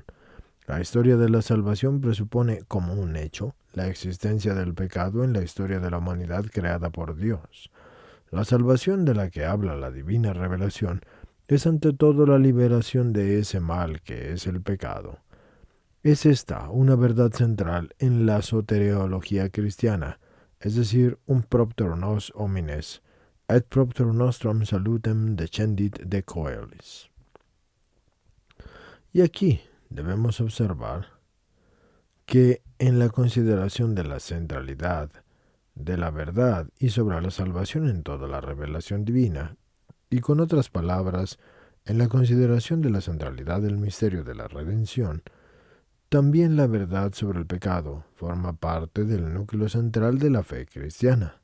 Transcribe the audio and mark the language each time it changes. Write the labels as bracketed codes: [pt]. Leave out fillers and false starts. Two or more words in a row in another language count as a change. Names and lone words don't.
[es] La historia de la salvación presupone como un hecho la existencia del pecado en la historia de la humanidad creada por Dios. La salvación de la que habla la divina revelación es ante todo la liberación de ese mal que es el pecado. Es esta una verdad central en la soteriología cristiana, es decir, un [la] propter nos homines, et propter nostrum salutem descendit de coelis. [es] Y aquí debemos observar que en la consideración de la centralidad de la verdad y sobre la salvación en toda la revelación divina, y con otras palabras, en la consideración de la centralidad del misterio de la redención, también la verdad sobre el pecado forma parte del núcleo central de la fe cristiana.